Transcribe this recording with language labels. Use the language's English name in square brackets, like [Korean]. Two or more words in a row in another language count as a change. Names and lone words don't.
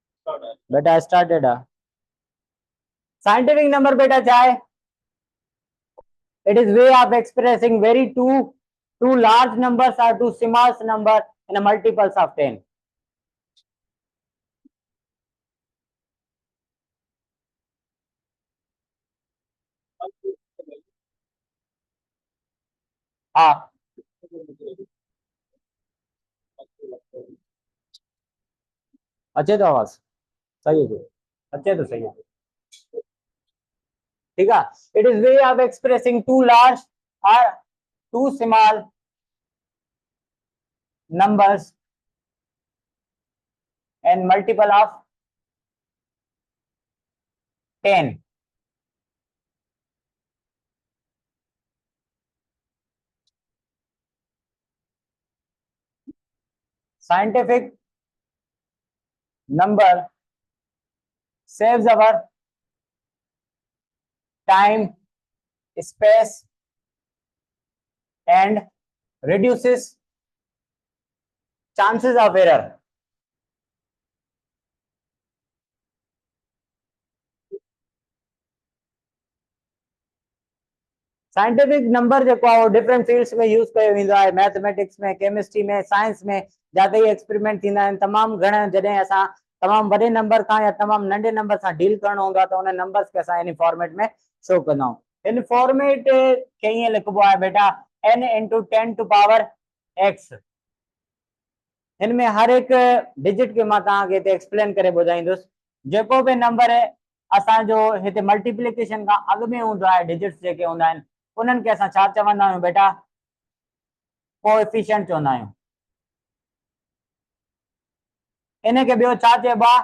[Hindi] बेटा स्टार्टेड है। [English] scientific number [Hindi] बेटा क्या है? [English] It is way of expressing very two large numbers or two small number in a multiples of 10. [Hindi] हाँ अच्छे तो आवाज सही है, अच्छे तो सही है, ठीक है। [English] it is way of expressing too large or too small numbers and multiple of 10. Scientific number saves our time, space, and reduces chances of error. scientific number [Sindhi] जो [English] different fields [Sindhi] में यूज कयो वेंदो आहे, मैथमेटिक्स में, केमिस्ट्री में, साइंस में, जाते ही एक्सपेरिमेंट थींदा आहिनि। तमामु घणा जॾहिं असां तमामु वॾे नंबर खां या तमामु नंढे नंबर सां डील करणो हूंदो आहे त उन नंबर्स खे असां इन फॉर्मेट में शो कंदा आहियूं। इन फॉर्मेट खे ईअं लिखिबो आहे बेटा n × 10 [English] to power [Sindhi] x। इनमें हर एक डिजिट के मां तव्हांखे हिते एक्सप्लेन करे ॿुधाईंदुसि। जेको बि नंबर असांजो हिते मल्टीप्लिकेशन खां अॻु में हूंदो आहे, डिजिट्स जेके हूंदा आहिनि उन्हनि खे असां छा चवंदा आहियूं बेटा? कोएफिशिएंट चवंदा आहियूं। इनखे ॿियो छा चइबो आहे?